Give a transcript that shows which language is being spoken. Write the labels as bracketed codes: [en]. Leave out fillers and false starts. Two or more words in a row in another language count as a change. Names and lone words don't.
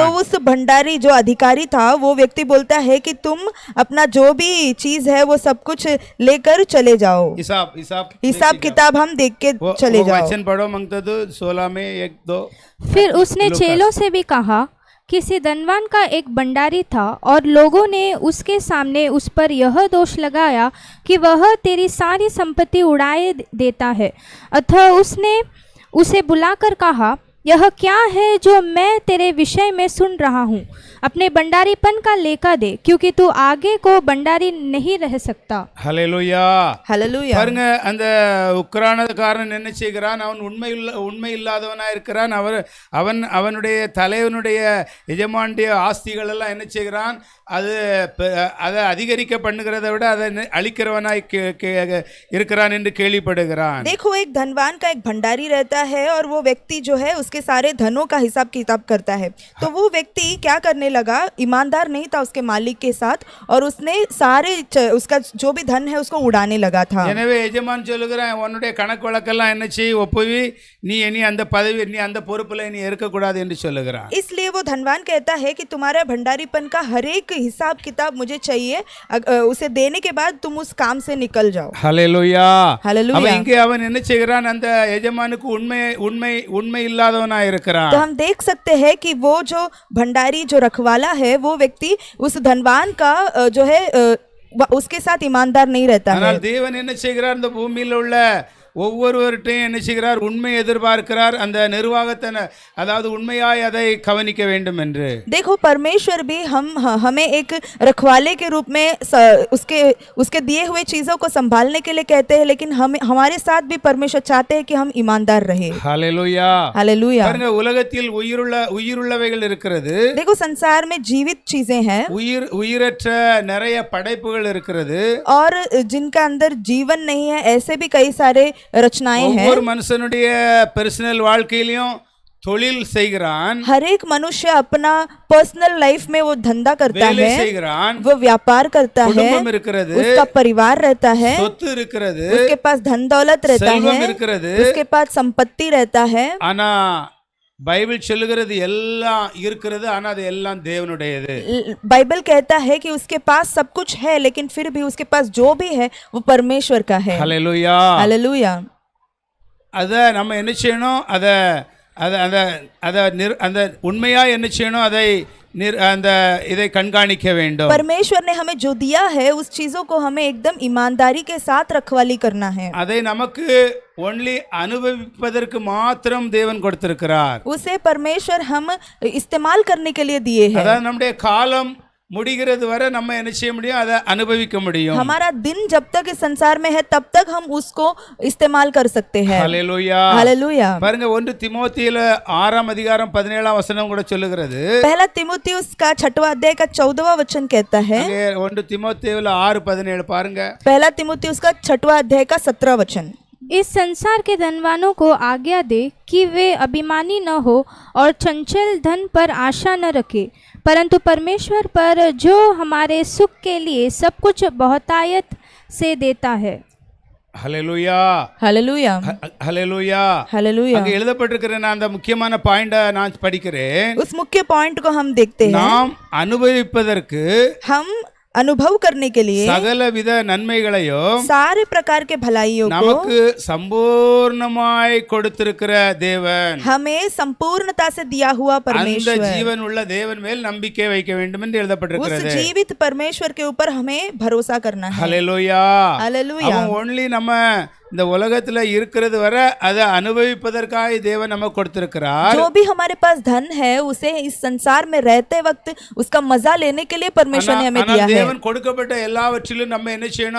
[hi] तो उस भंडारी जो अधिकारी था वो व्यक्ति बोलता है कि तुम अपना जो भी चीज है वो सब कुछ लेकर चले जाओ। हिसाब किताब हम देख के चले जाओ। वचन पढ़ो मंगतु 16 में 1-2। फिर उसने चेलों से भी कहा, किसी धनवान का एक भंडारी था और लोगों ने उसके सामने उस पर यह दोष लगाया कि वह तेरी सारी संपत्ति उड़ाए देता है। अतः उसने उसे बुलाकर कहा, यह क्या है जो मैं तेरे विषय में सुन रहा हूँ? अपने भंडारीपन का लेखा दे, क्योंकि तू आगे को भंडारी नहीं रह सकता। [ta] ஹல்லேலூயா. ஹல்லேலூயா. பாருங்க, அந்த உக்ரானக்காரன் என்ன செய்கிறான்? அவன் உண்மை இல்லாதவனா இருக்கிறான். அவனுடைய தலைவனுடைய எஜமானுடைய ஆஸ்திகள் எல்லாம் என்ன செய்கிறான்? அதை அதிகரிக்க பண்ணுகிறத விட அதை அழிக்கிறவனாய் இருக்கிறான் என்று கேள்விப்படுகிறான்। [hi] देखो, एक धनवान का एक भंडारी रहता है और वो व्यक्ति जो है उसके सारे धनों का हिसाब किताब करता है। तो वो व्यक्ति क्या करने लगा? ईमानदार नहीं था उसके मालिक के साथ और उसने सारे उसका जो भी धन है उसको उड़ाने लगा था। [ta] எனவே எஜமான் சொல்லுகிறான், உன்னுடைய கணக்கு வழக்கெல்லாம் என்ன செய், ஒப்புவி, நீ இனி அந்த பதவி, நீ அந்த பொறுப்புல நீ இருக்கக்கூடாது என்று சொல்லுகிறான்। [hi] इसलिए वो धनवान कहता है कि तुम्हारा भंडारीपन का हर एक हिसाब किताब मुझे चाहिए, उसे देने के बाद तुम उस काम से निकल जाओ। [ta] ஹல்லேலூயா. [hi] हालेलुया। [ta] அவன் இங்கே அவன் என்ன செய்கிறான்? அந்த எஜமானுக்கு உண்மை இல்லாதவனா இருக்கிறான்। [hi] तो हम देख सकते हैं कि वो जो भंडारी जो रखवाला है वो व्यक्ति उस धनवान का जो है उसके साथ ईमानदार नहीं रहता है। [ta] ஆனால் தேவன் என்ன செய்கிறார்? இந்த பூமியில் உள்ள ஒவ்வொருவர்கிட்டையும் என்ன செய்கிறார்? உண்மை எதிர்பார்க்கிறார், அந்த நிர்வாகத்தை அதாவது உண்மையாய் அதை கவனிக்க வேண்டும் என்று. [hi] देखो परमेश्वर भी हमें एक रखवाले के रूप में उसके दिए हुए चीजों को संभालने के लिए कहते हैं, लेकिन हमारे साथ भी परमेश्वर चाहते हैं कि हम ईमानदार रहे। हालेलुया हालेलुया। [ta] பாருங்க, உலகத்தில் உயிருள்ளவைகள் இருக்கிறது. [hi] देखो संसार में जीवित चीजें हैं, [ta] உயிரற்ற நிறைய படைப்புகள் இருக்கிறது, [hi] और जिनका अंदर जीवन नहीं है ऐसे भी कई सारे रचनाएं हैं। [ta] ஒவ்வொரு மனுஷனுடைய பர்சனல் வாழ்க்கையிலும் தொழில் செய்கிறான், [hi] हर एक मनुष्य अपना [en] personal life [hi] में वो धंधा करता [ta] வேலை [hi] है, [ta] செய்கிறான், [hi] वो व्यापार करता है, [ta] குடும்பம் இருக்கிறது, [hi] उसका परिवार रहता है, [ta] சொத்து இருக்கிறது, [hi] उसके पास धन दौलत रहता [ta] செல்வம் [hi] है, [ta] இருக்கிறது. [hi] उसके पास संपत्ति रहता है। [ta] ஆனா பைபிள் சொல்லுகிறது எல்லாம் இருக்கிறது, ஆனா அது எல்லாம் தேவனுடையது. [hi] बाइबल कहता है कि उसके पास सब कुछ है, लेकिन फिर भी उसके पास जो भी है वो परमेश्वर का है। [ta] ஹல்லேலூயா [hi] हालेलुया। [ta] அத நம்ம என்ன செய்யணும்? அந்த உண்மையா என்ன செய்யணும்? அந்த இதை கண்காணிக்க வேண்டும். [hi] परमेश्वर ने हमें जो दिया है उस चीजों को हमें एकदम ईमानदारी के साथ रखवाली करना है। [ta] அதை நமக்கு ஒன்லி அனுபவிப்பதற்கு மாத்திரம் தேவன் கொடுத்திருக்கிறார். [hi] उसे परमेश्वर हम इस्तेमाल करने के लिए दिए हैं। [ta] அதாவது நம்முடைய காலம் முடிகிறது வரை நம்ம என்ன செய்ய முடியும்? அதை அனுபவிக்க முடியும். [hi] हमारा दिन जब तक इस संसार में है तब तक हम उसको इस्तेमाल कर सकते हैं। [ta] ஹல்லேலூயா [hi] हालेलुया। [ta] பாருங்க, 1 தீமோத்தேயுல 6ஆம் அதிகாரம் 17ஆம் வசனம் கூட சொல்லுகிறது. [hi] पहला तीमुथियुस का 6वां अध्याय का 14वां वचन कहता है। [ta] 1 தீமோத்தேயுல 6:17 பாருங்க. [hi] पहला तीमुथियुस का 6वां अध्याय का 17वां वचन। इस संसार के धनवानों को आज्ञा दे कि वे अभिमानी न हो और चंचल धन पर आशा न रखे, परंतु परमेश्वर पर जो हमारे सुख के लिए सब कुछ बहुतायत से देता है। [ta] ஹல்லேலூயா [hi] हालेलुया। [ta] ஹல்லேலூயா [hi] हालेलुया। [ta] அங்க எழுதப்பட்டிருக்கிற நான் அந்த முக்கியமான பாயிண்ட நான் படிக்கிறேன். [hi] उस मुख्य पॉइंट को हम देखते हैं। [ta] நாம் அனுபவிப்பதற்கு [hi] हम अनुभव करने के लिए [ta] சகலவித நன்மைகளையும் [hi] सारे प्रकार के भलाइयों को [ta] நமக்கு சம்பூர்ணமாய் கொடுத்திருக்கிற தேவன், [hi] हमें संपूर्णता से दिया हुआ [ta] அந்த [hi] परमेश्वर, [ta] ஜீவன் உள்ள தேவன் மேல் நம்பிக்கை வைக்க வேண்டும் என்று [hi] उस [ta] எழுதப்பட்டிருக்கிறது. [hi] जीवित परमेश्वर के ऊपर हमें भरोसा करना है। [ta] ஹல்லேலூயா [hi] हालेलुया। [ta] அவன் ஒன்லி நம்ம இந்த உலகத்துல இருக்கிறது வரை அதை அனுபவிப்பதற்காக தேவன் நமக்கு கொடுத்திருக்கிறார். [hi] जो भी हमारे पास धन है उसे इस संसार में रहते वक्त उसका मजा लेने के लिए परमेश्वर ने हमें दिया है। [ta] தேவன் கொடுக்கப்பட்ட எல்லாவற்றிலும் நம்ம என்ன செய்யணும்?